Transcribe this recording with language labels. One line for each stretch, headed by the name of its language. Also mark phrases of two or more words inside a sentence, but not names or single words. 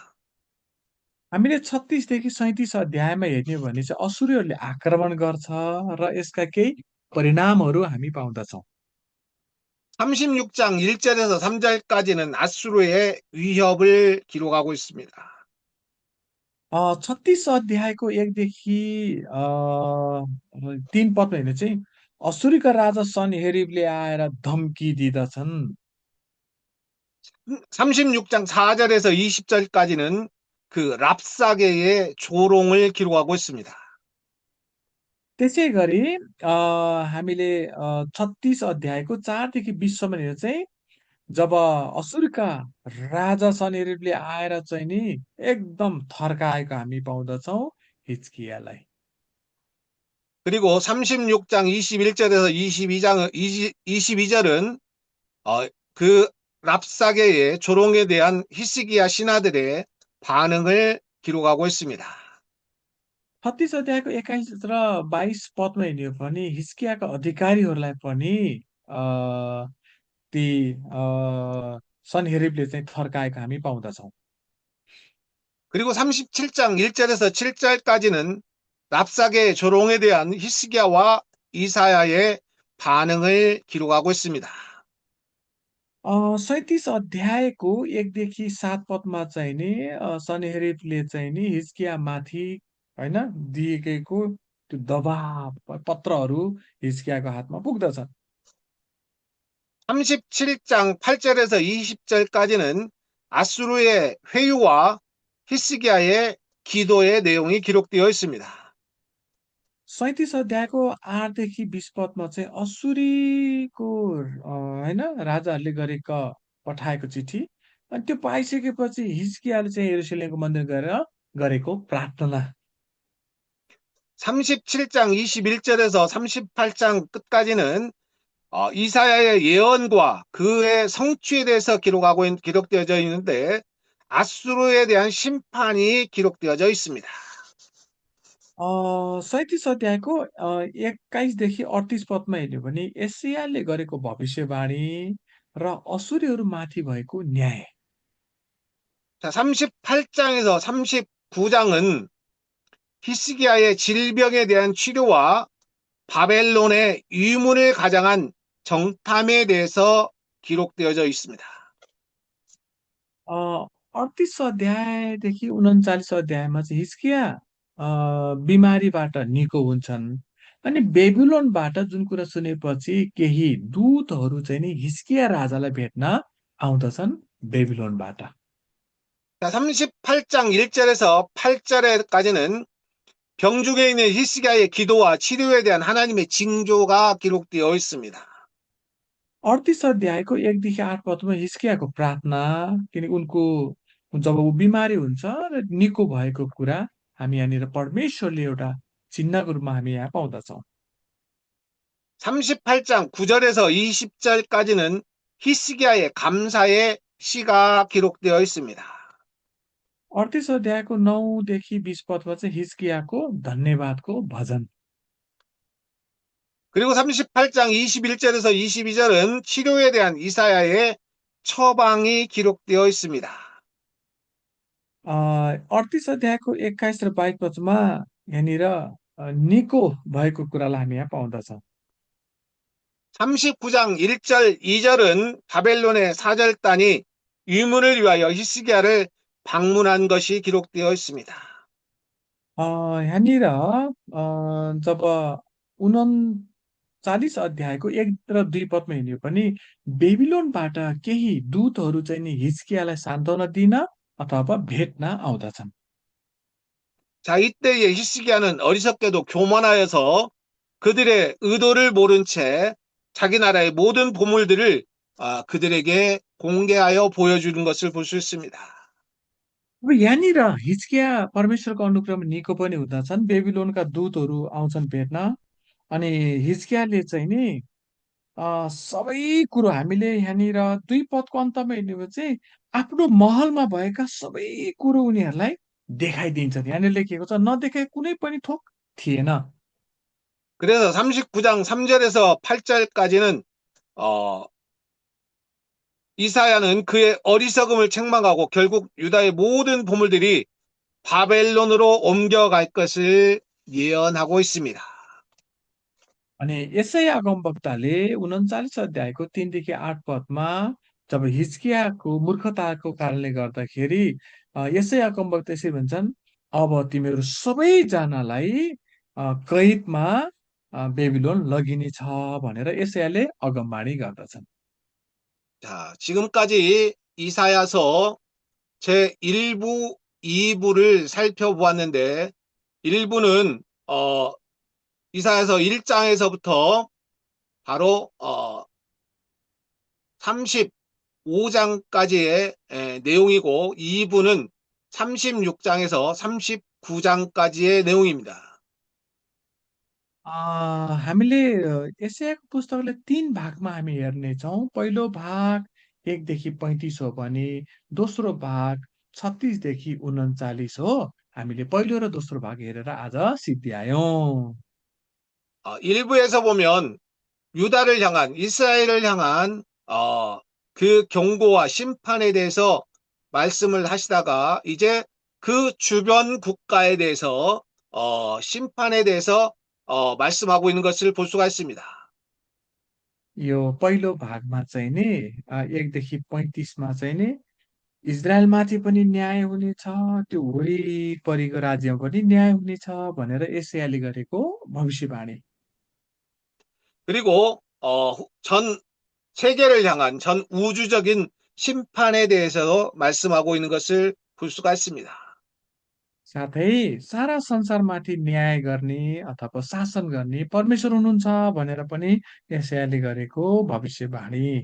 Nepali: हामीले 36 देखि 37 अध्यायमा हेर्ने हो भने चाहिँ असुरीहरूले आक्रमण गर्छ र यसका केही परिणामहरू हामी पाउँदछौँ।
Korean: 36장 1절에서 3절까지는 아수르의 위협을 기록하고 있습니다.
Nepali: 36 अध्यायको 1 देखि 3 पदमा हेर्ने चाहिँ असुरीका राजा सन्हेरीबले आएर धम्की दिँदछन्।
Korean: 36장 4절에서 20절까지는 그 랍사게의 조롱을 기록하고 있습니다.
Nepali: त्यसै गरी हामीले 36 अध्यायको 4 देखि 20 सम्म हेर्दा चाहिँ जब असुरका राजा सन्हेरीबले आएर चाहिँ नि एकदम थर्काएको हामी पाउँदछौँ हिजकियालाई।
Korean: 그리고 36장 21절에서 22절은 그 랍사게의 조롱에 대한 히스기야 신하들의 반응을 기록하고 있습니다.
Nepali: 36 अध्यायको 21 र 22 पदमा हेर्ने हो भने हिजकियाका अधिकारीहरूलाई पनि अ, ती सन्हेरीबले चाहिँ थर्काएको हामी पाउँदछौँ।
Korean: 그리고 37장 1절에서 7절까지는 랍사게의 조롱에 대한 히스기야와 이사야의 반응을 기록하고 있습니다.
Nepali: 37 अध्यायको 1 देखि 7 पदमा चाहिँ नि सन्हेरीबले चाहिँ नि हिजकियामाथि होइन दिएको त्यो दबाब पत्रहरू हिजकियाको हातमा पुग्दछन्।
Korean: 37장 8절에서 20절까지는 아수르의 회유와 히스기야의 기도의 내용이 기록되어 있습니다.
Nepali: 37 अध्यायको 8 देखि 20 पदमा चाहिँ असुरीको होइन राजाहरूले गरेको पठाएको चिठी अनि त्यो पाइसकेपछि हिजकियाले चाहिँ यरुशलेमको मन्दिर गएर गरेको प्रार्थना।
Korean: 37장 21절에서 38장 끝까지는 이사야의 예언과 그의 성취에 대해서 기록되어져 있는데 아수르에 대한 심판이 기록되어져 있습니다.
Nepali: 37 अध्यायको 21 देखि 38 पदमा हेर्ने हो भने एशियाले गरेको भविष्यवाणी र असुरीहरूमाथि भएको न्याय।
Korean: 자, 38장에서 39장은 히스기야의 질병에 대한 치료와 바벨론의 유문을 가장한 정탐에 대해서 기록되어져 있습니다.
Nepali: 38 अध्यायदेखि 39 अध्यायमा चाहिँ हिजकिया बिमारीबाट निको हुन्छन् अनि बेबिलोनबाट जुन कुरा सुनेपछि केही दूतहरू चाहिँ नि हिजकिया राजालाई भेट्न आउँदछन् बेबिलोनबाट।
Korean: 자, 38장 1절에서 8절까지는 병중에 있는 히스기야의 기도와 치료에 대한 하나님의 징조가 기록되어 있습니다.
Nepali: 38 अध्यायको 1 देखि 8 पदमा हिजकियाको प्रार्थना किनकि उनको जब ऊ बिमारी हुन्छ र निको भएको कुरा हामी यहाँनिर परमेश्वरले एउटा चिन्हको रूपमा हामी यहाँ पाउँदछौँ।
Korean: 38장 9절에서 20절까지는 히스기야의 감사의 시가 기록되어 있습니다.
Nepali: 38 अध्यायको 9 देखि 20 पदमा चाहिँ हिजकियाको धन्यवादको भजन।
Korean: 그리고 38장 21절에서 22절은 치료에 대한 이사야의 처방이 기록되어 있습니다.
Nepali: 38 अध्यायको 21 र 22 पदमा यहाँनिर निको भएको कुरालाई हामी यहाँ पाउँदछौँ।
Korean: 39장 1절, 2절은 바벨론의 사절단이 유문을 위하여 히스기야를 방문한 것이 기록되어 있습니다.
Nepali: यहाँनिर जब 39 अध्यायको 1 र 2 पदमा हिँड्यो पनि बेबिलोनबाट केही दूतहरू चाहिँ नि हिजकियालाई सान्त्वना दिन अथवा भेट्न आउँदछन्।
Korean: 자, 이때의 히스기야는 어리석게도 교만하여서 그들의 의도를 모른 채 자기 나라의 모든 보물들을 그들에게 공개하여 보여주는 것을 볼 수 있습니다.
Nepali: अब यहाँनिर हिजकिया परमेश्वरको अनुग्रहमा निको पनि हुँदछन्। बेबिलोनका दूतहरू आउँछन् भेट्न अनि हिजकियाले चाहिँ नि सबै कुरो हामीले यहाँनिर 2 पदको अन्तमा हेर्ने हो भने चाहिँ आफ्नो महलमा भएका सबै कुरो उनीहरूलाई देखाइदिन्छन्। यहाँनिर लेखिएको छ नदेखाएको कुनै पनि थोक थिएन।
Korean: 그래서 39장 3절에서 8절까지는 이사야는 그의 어리석음을 책망하고 결국 유다의 모든 보물들이 바벨론으로 옮겨갈 것을 예언하고 있습니다.
Nepali: अनि यसै अगमवक्ताले 39 अध्यायको 3 देखि 8 पदमा जब हिजकियाको मूर्खताको कारणले गर्दाखेरि यसै अगमवक्ता यसरी भन्छन्, अब तिमीहरू सबैजनालाई कैदमा बेबिलोन लगिनेछ भनेर यशायाले अगमवाणी गर्दछन्।
Korean: 자, 지금까지 이사야서 제 1부, 2부를 살펴보았는데 1부는 이사야서 1장에서부터 바로 35장까지의 내용이고 2부는 36장에서 39장까지의 내용입니다.
Nepali: हामीले यशायाको पुस्तकलाई 3 भागमा हामी हेर्नेछौँ। पहिलो भाग 1 देखि 35 हो भने दोस्रो भाग 36 देखि 39 हो। हामीले पहिलो र दोस्रो भाग हेरेर आज सिद्ध्यायौँ।
Korean: 1부에서 보면 유다를 향한 이스라엘을 향한 그 경고와 심판에 대해서 말씀을 하시다가 이제 그 주변 국가에 대해서 심판에 대해서 말씀하고 있는 것을 볼 수가 있습니다.
Nepali: यो पहिलो भागमा चाहिँ नि 1 देखि 35 मा चाहिँ नि इजरायलमाथि पनि न्याय हुनेछ, त्यो वरिपरिको राज्यमा पनि न्याय हुनेछ भनेर यशायाले गरेको भविष्यवाणी।
Korean: 그리고 전 세계를 향한 전 우주적인 심판에 대해서도 말씀하고 있는 것을 볼 수가 있습니다.
Nepali: साथै सारा संसारमाथि न्याय गर्ने अथवा शासन गर्ने परमेश्वर हुनुहुन्छ भनेर पनि यशायाले गरेको भविष्यवाणी।